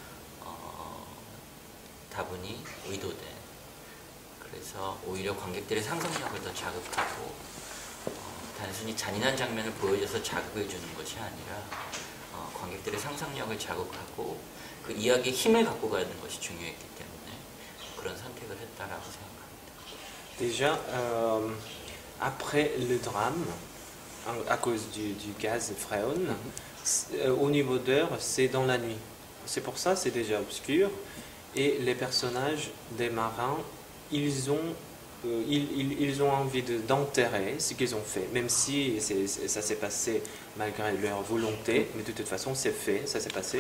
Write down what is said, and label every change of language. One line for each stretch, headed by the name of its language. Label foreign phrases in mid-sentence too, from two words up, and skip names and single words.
Korean: 다분히 의도된 그래서 오히려 관객들의 상상력을 더 자극하고 단순히 잔인한 장면을 보여줘서 자극을 주는 것이 아니라 관객들의 상상력을 자극하고 그 이야기의 힘을 갖고 가는 것이 중요했기 때문에 그런 선택을 했다라고 생각합니다.
French: Déjà, après le drame, à cause du gaz Fréon, au niveau d'heure, c'est dans la nuit. C'est pour ça, c'est déjà obscur. Et les personnages des marins, ils ont envie d'enterrer ce qu'ils ont fait, même si ça s'est passé malgré leur volonté, mais de toute façon, c'est fait, ça s'est passé.